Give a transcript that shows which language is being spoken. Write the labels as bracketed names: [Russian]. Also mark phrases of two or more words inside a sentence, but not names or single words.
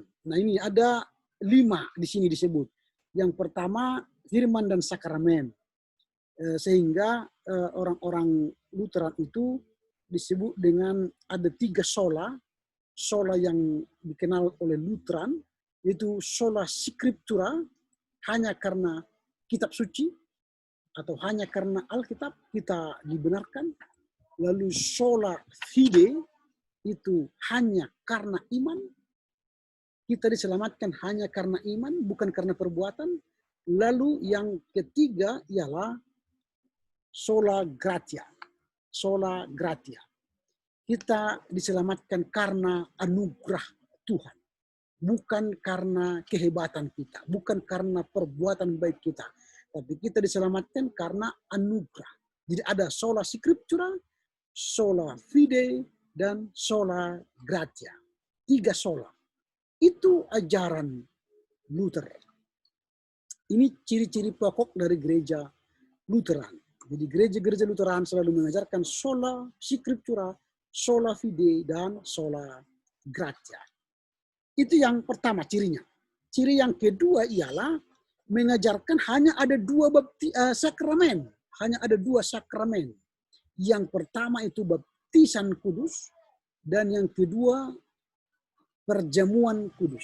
[Indonesian] Nah, ini ada 5 di sini disebut. Yang pertama, firman dan sakramen. Sehingga orang-orang Lutheran itu disebut dengan ada 3 sola. Sola yang dikenal oleh Lutheran, yaitu [Latin] sola scriptura, [Indonesian] hanya karena kitab suci, atau hanya karena Alkitab kita dibenarkan. [Latin] Lalu sola fide, [Indonesian] itu hanya karena iman. Kita diselamatkan hanya karena iman, bukan karena perbuatan. Lalu yang ketiga ialah [Latin] sola gratia. Sola gratia. [Indonesian] Kita diselamatkan karena anugerah Tuhan. Bukan karena kehebatan kita, bukan karena perbuatan baik kita. Tapi kita diselamatkan karena anugerah. Jadi ada [Latin] sola scriptura, sola fide, dan sola gratia. [Indonesian] 3 sola. Itu ajaran Luther. Ini ciri-ciri pokok dari gereja Lutheran. Jadi gereja-gereja Lutheran selalu mengajarkan [Latin] sola scriptura, sola fide, dan sola gratia. [Indonesian] Itu yang pertama cirinya. Ciri yang kedua ialah mengajarkan hanya ada 2 sakramen. Hanya ada 2 sakramen. Yang pertama itu baptisan kudus, dan yang kedua perjamuan kudus.